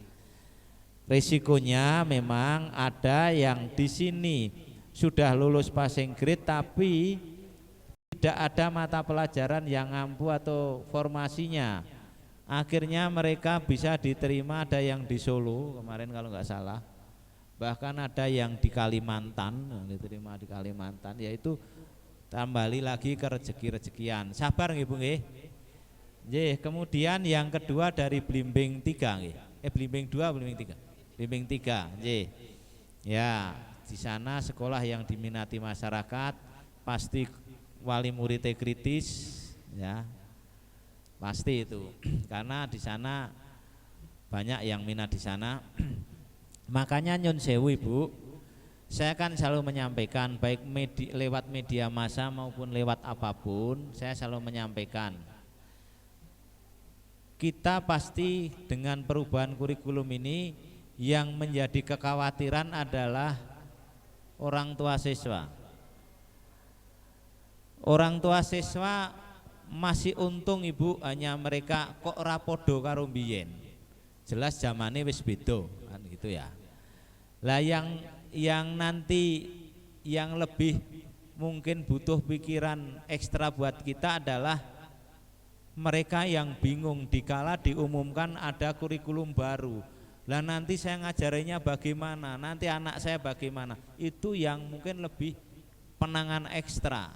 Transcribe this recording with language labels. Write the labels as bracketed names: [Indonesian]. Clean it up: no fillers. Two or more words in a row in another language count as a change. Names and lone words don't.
[Indonesian] Risikonya memang ada yang di sini sudah lulus [English] passing grade [Indonesian] tapi tidak ada mata pelajaran yang ampuh atau formasinya. Akhirnya mereka bisa diterima, ada yang di Solo kemarin kalau nggak salah, bahkan ada yang di Kalimantan, diterima di Kalimantan, yaitu kembali lagi ke rezeki-rezekian. Sabar nggih Bu nggih. Nggih, kemudian yang kedua dari Blimbing 3 nggih. Blimbing 2, Blimbing 3. Blimbing 3, nggih. Ya, di sana sekolah yang diminati masyarakat, pasti wali muridnya kritis ya. Pasti itu. Karena di sana banyak yang minat di sana. Makanya [Javanese] nyun sewu [Indonesian] Ibu, saya kan selalu menyampaikan baik lewat media massa maupun lewat apapun, saya selalu menyampaikan kita pasti dengan perubahan kurikulum ini yang menjadi kekhawatiran adalah orang tua siswa. Orang tua siswa masih untung Ibu, hanya mereka [Javanese] kok rapodo karo mbiyen. Jelas zamane wis beda [Indonesian] kan gitu ya. Lah yang nanti yang lebih mungkin butuh pikiran ekstra buat kita adalah mereka yang bingung dikala diumumkan ada kurikulum baru. Lah nanti saya ngajarinya bagaimana, nanti anak saya bagaimana, itu yang mungkin lebih penanganan ekstra.